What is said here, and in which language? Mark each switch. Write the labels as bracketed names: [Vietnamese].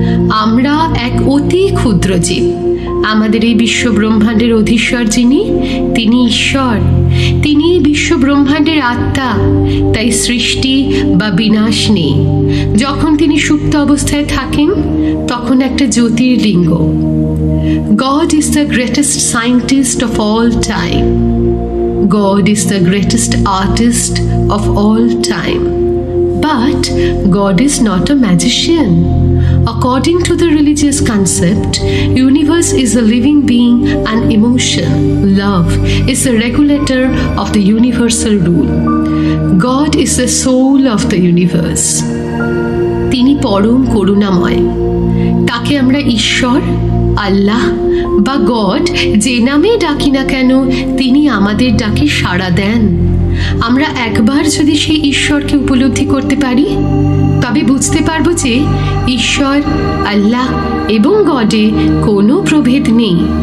[Bangla] আমরা এক অতি ক্ষুদ্র জীব। আমাদের এই বিশ্ব ব্রহ্মাণ্ডের অধীশ্বর যিনি, তিনি ঈশ্বর। তিনি এই বিশ্ব ব্রহ্মাণ্ডের আত্মা, তাই সৃষ্টি বা বিনাশ নেই। যখন তিনি সুপ্ত অবস্থায় থাকেন, তখন একটা জ্যোতির্লিঙ্গ। [English] God is the greatest scientist of all time. God is the greatest artist of all time. But God is not a magician. According to the religious concept, universe is a living being and emotion, love, is the regulator of the universal rule. God is the soul of the universe. [Bangla] তিনি পরম করুণাময়। তাকে আমরা ঈশ্বর, আল্লাহ বা god যে নামে ডাকি না কেন, তিনি আমাদের ডাকে সাড়া দেন। আমরা একবার যদি সেই ঈশ্বরকে উপলব্ধি করতে পারি, তবে বুঝতে পারবো যে ঈশ্বর, আল্লাহ এবং গডে কোনো প্রভেদ নেই।